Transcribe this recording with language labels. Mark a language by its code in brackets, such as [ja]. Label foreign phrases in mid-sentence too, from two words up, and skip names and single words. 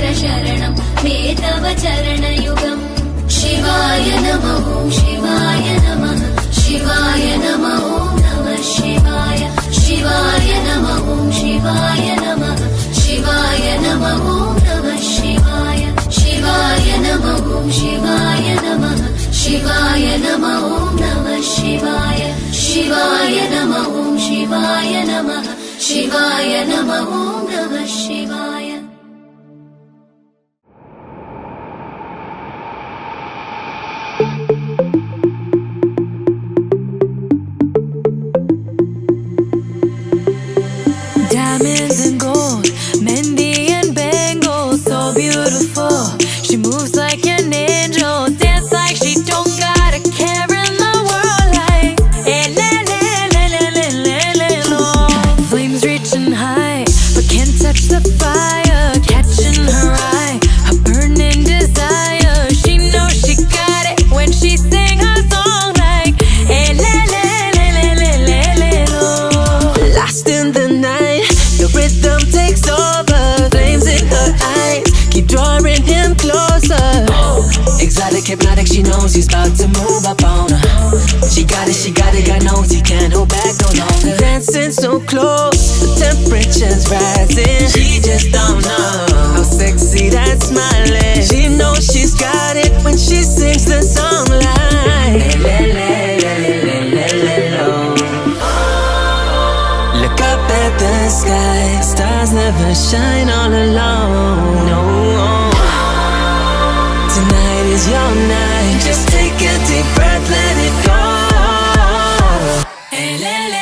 [sa] शरणं मे तव चरणयुगम् शिवाय नमः शिवाय नमः शिवाय नमः नमः शिवाय शिवाय नमः शिवाय नमः शिवाय नमः नमः शिवाय शिवाय नमः शिवाय नमः शिवाय नमः नमः शिवाय शिवाय नमः शिवाय नमः शिवाय नमः नमः शिवाय [en] Diamonds and gold, Mendy and bangles, so beautiful. She moves like an angel, dance like she don't got a care in the world. Like, le le le le le le le lo. Flames reaching high, but can't touch the fire. Catching her eye, a burning desire. She knows she got it when she sing her song. Like, le le le le le le le lo. Lost in the night, the rhythm takes over. Flames in her eyes keep drawing him closer. Exotic, hypnotic, she knows he's about to move up on her. She got it, God knows he can't hold back no longer. Dancing so close, the temperature's rising. She just don't know how sexy that smile is. She knows she's got it when she sings the song like le le le le le le lo. Look up at the sky, stars never shine all alone. No, tonight is your night. Just take a deep breath, let it go. Hey,